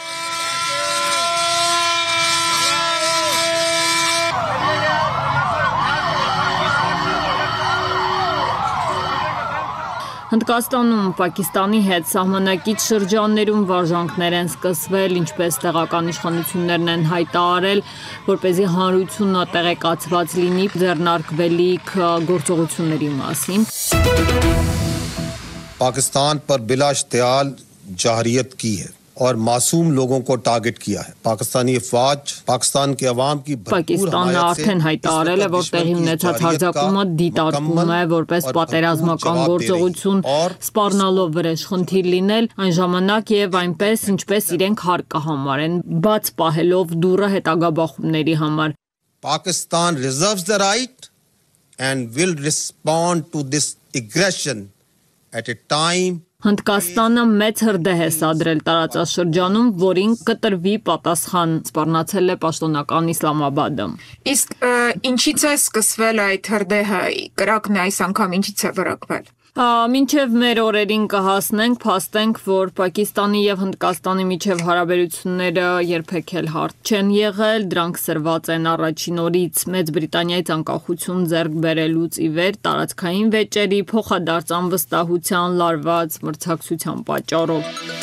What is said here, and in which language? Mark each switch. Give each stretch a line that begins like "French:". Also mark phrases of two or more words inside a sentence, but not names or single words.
Armenian: Հնդկաստանում Պակիստանի հետ սահմանակից շրջաններում վարժանքներ են սկսվել, ինչպես տեղական իշխանություններն են հայտարարել, որպեսզի հանրությունը տեղեկացված լինի ձեռնարկվելիք գործողությունների մասին։
Urdu: پاکستان پر بلا اشتعال جارحیت کی ہے اور معصوم لوگوں کو ٹارگٹ کیا ہے. پاکستانی فوج پاکستان کے عوام کی
Armenian: Պակիստանը արդեն հայտարարել է, որ տեղի ունեցած հարձակումը դիտարկում է որպես պատերազմական գործողություն, սպառնալով վրեժխնդիր լինել այն ժամանակ եւ այնպես, ինչպես իրենք հարկահամարեն, բաց պահելով դուռը հետագա բախումների համար։
English: Pakistan reserves the right and will respond to this aggression at a time
Armenian: Հնդկաստանը մեծ հրդեհ է սադրել տարածաշրջանում, որին կտրվի պատասխան, սպառնացել է պաշտոնական Իսլամաբադը։ Իսկ ինչից է սկսվել այդ հրդեհը, կրակն այս անգամ ինչից է վրակվել։ Մինչև մեր օրերին կհասնենք, փաստենք, որ Պակիստանի եւ Հնդկաստանի միջև հարաբերությունները երբեք էլ հարթ չեն եղել, դրանք սրված են առաջին օրից Մեծ Բրիտանիայից անկախություն ձեռք բերելուց ի վեր տարածքային վեճերի, փոխադարձ անվստահության, լարված մրցակցության պատճառով։